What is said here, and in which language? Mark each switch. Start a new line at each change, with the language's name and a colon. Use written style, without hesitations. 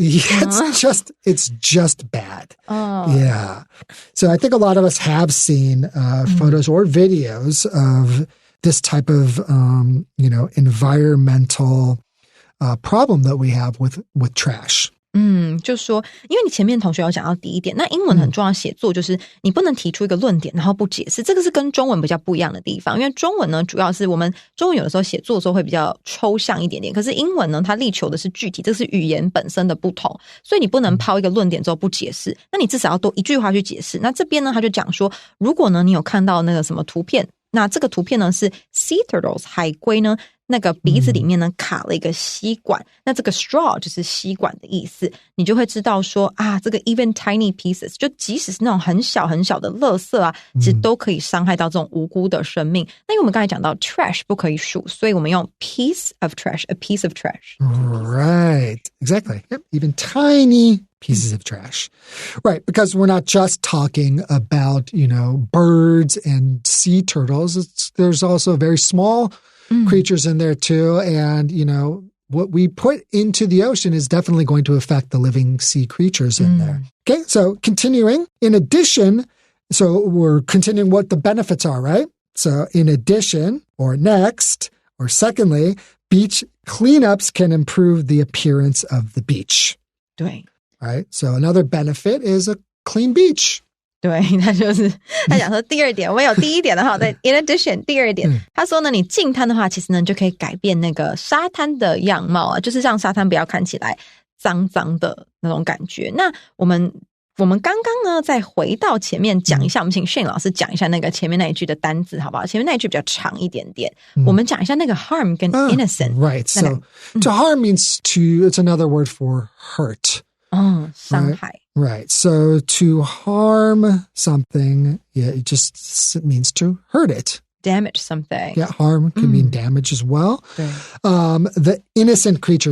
English: Yeah, it's just bad. Yeah. So I think a lot of us have seen photos or videos of this type of, environmental problem that we have with trash.
Chinese: 就说因为你前面同学有讲到第一点，那英文很重要写作就是你不能提出一个论点然后不解释，这个是跟中文比较不一样的地方。因为中文呢主要是我们中文有的时候写作的时候会比较抽象一点点，可是英文呢它力求的是具体，这是语言本身的不同，所以你不能抛一个论点之后不解释，那你至少要多一句话去解释。那这边呢他就讲说，如果呢你有看到那个什么图片，那这个图片呢是 sea turtles 海龟呢那个鼻子里面呢卡了一个吸管，那这个 straw 就是吸管的意思，你就会知道说这个
English: even tiny pieces
Chinese: 就即使是那种很小很小的垃圾啊，其实都可以伤害到这种无辜的生命。那因为我们刚才讲到 trash 不可以数，所以我们用
English: piece of trash, a piece of trash. Right, exactly. Yep, even tiny pieces of trash. Right, because we're not just talking about, birds and sea turtles. There's also very small creatures in there too. And, what we put into the ocean is definitely going to affect the living sea creatures in there. Okay, so continuing. In addition, so we're continuing what the benefits are, right? So in addition, or next, or secondly, beach cleanups can improve the appearance of the beach.
Chinese: 对.
English: Right, so another benefit is a clean beach.
Chinese: 对，他讲说第二点，我有第一点的话，在
English: in addition
Chinese: 第二点，他说呢，你净滩的话，其实呢你就可以改变那个沙滩的样貌啊，就是让沙滩不要看起来脏脏的那种感觉。那我们刚刚呢再回到前面讲一下，我们请 Shane 老师讲一下那个前面那一句的单字好不好？前面那一句比较长一点点，我们讲一下那个 harm 跟 innocent。
English: Right, so to harm means it's another word for hurt.
Chinese: 伤害。
English: Right. So to harm something, it just means to hurt it. Damage something. Yeah, harm can mean damage as well. The innocent creature.